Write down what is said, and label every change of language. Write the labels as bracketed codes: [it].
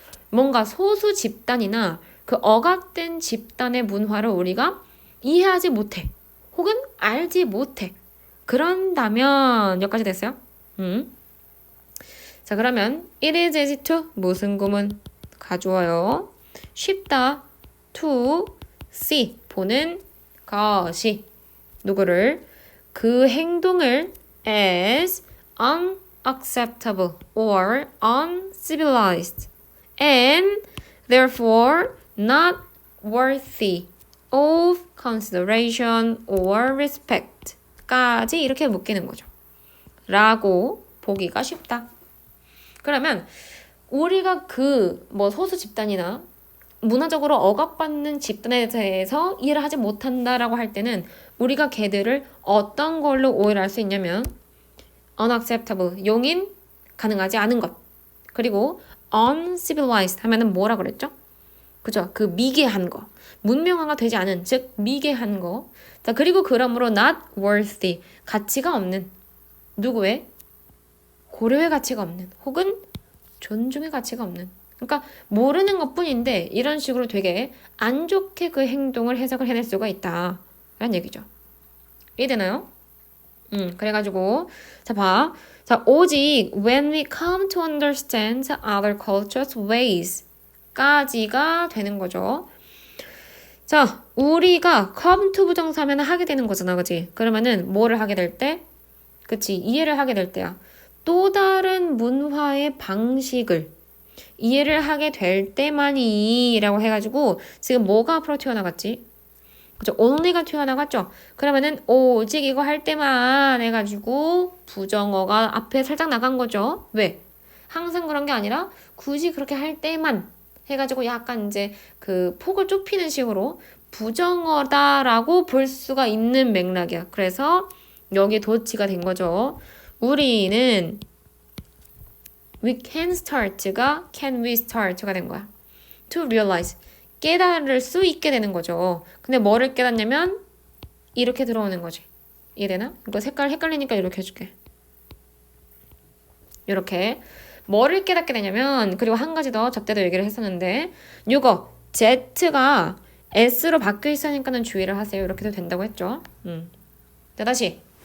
[ko] 뭔가 소수 집단이나 그 억압된 집단의 문화를 우리가 이해하지 못해 혹은 알지 못해 그런다면 여기까지 됐어요? 자, 그러면 [en] it is easy to [ko] 무슨 구문 가져와요. 쉽다 [en] to see [ko] 보는 것이 누구를 그 행동을 [en] as unacceptable or uncivilized and therefore not worthy of consideration or respect [ko] 까지 이렇게 묶이는 거죠. 라고 보기가 쉽다. 그러면 우리가 그 뭐 소수 집단이나 문화적으로 억압받는 집단에 대해서 이해를 하지 못한다라고 할 때는 우리가 걔들을 어떤 걸로 오해를 할 수 있냐면 unacceptable, 용인, 가능하지 않은 것 그리고 uncivilized 하면은 뭐라 그랬죠? 그죠? 그 미개한 거 문명화가 되지 않은 즉 미개한 거 자, 그리고 그러므로 [en] not worthy, [ko] 가치가 없는 누구의? 고려의 가치가 없는 혹은 존중의 가치가 없는 그러니까 모르는 것뿐인데 이런 식으로 되게 안 좋게 그 행동을 해석을 해낼 수가 있다. 라는 얘기죠. 이해되나요? 그래가지고 자 봐. 자, 오직 [en] when we come to understand other cultures' ways [ko] 까지가 되는 거죠. 자, 우리가 come to 부정사면 하게 되는 거잖아, 그치? 그러면은 뭐를 하게 될 때? 그치, 이해를 하게 될 때야. 또 다른 문화의 방식을 이해를 하게 될 때만이 라고 해가지고 지금 뭐가 앞으로 튀어나갔지? 그죠? only가 튀어나갔죠? 그러면은 오직 이거 할 때만 해가지고 부정어가 앞에 살짝 나간 거죠? 왜? 항상 그런 게 아니라 굳이 그렇게 할 때만 해가지고 약간 이제 그 폭을 좁히는 식으로 부정어다라고 볼 수가 있는 맥락이야. 그래서 여기 도치가 된 거죠. 우리는 [en] we can start [ko] 가 [en] can we start [ko] 가 된 거야. [en] to realize [ko] 깨달을 수 있게 되는 거죠. 근데 뭐를 깨닫냐면 이렇게 들어오는 거지. 이해되나? 이거 색깔 헷갈리니까 이렇게 해줄게. 이렇게 뭐를 깨닫게 되냐면 그리고 한 가지 더 접대도 얘기를 했었는데 이거 Z가 S로 바뀌어 있으니까는 주의를 하세요. 이렇게도 된다고 했죠. 자, 다시.